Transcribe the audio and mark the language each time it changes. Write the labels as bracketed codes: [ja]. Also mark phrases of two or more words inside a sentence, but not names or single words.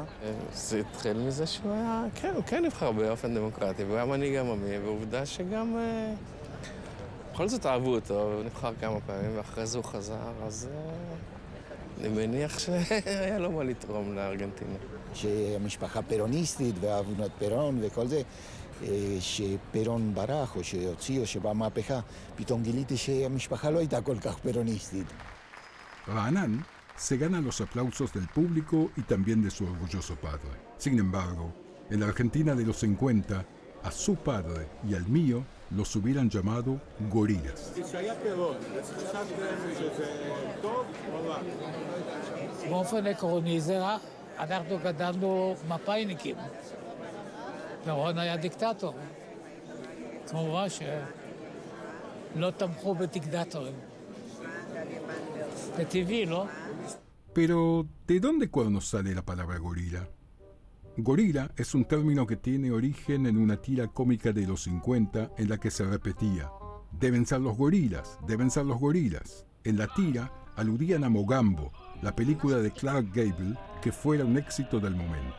[he] זה התחיל מזה שהוא היה, כן, הוא כן נבחר באופן דמוקרטי, והוא היה מנהיג עממי, ועובדה שגם בכל זאת אהבו אותו, הוא נבחר כמה פעמים, ואחרי זה הוא חזר, אז אני מניח שהיה לו מה לתרום לארגנטינה. שהמשפחה פרוניסטית ואהבו את פרון וכל זה, שפרון ברח או שהוציא או שבא מהפכה, פתאום גיליתי שהמשפחה לא הייתה כל כך פרוניסטית. [es] Raanan se gana los aplausos del público y también de su orgulloso padre. Sin embargo, en la Argentina de los 50, a su padre y al mío los hubieran llamado gorilas. [he] באופן עקרוני זה רע. אנחנו גדלנו מפאיניקים. פרון היה דיקטטור. כמובן שלא תמכו בדיקטטורים. זה טבעי, לא? [es] Pero, ¿de dónde cuernos sale la palabra gorila? Gorila es un término que tiene origen en una tira cómica de los 50 en la que se repetía: deben ser los gorilas, deben ser los gorilas. En la tira aludían a Mogambo, la película de Clark Gable que fuera un éxito del momento.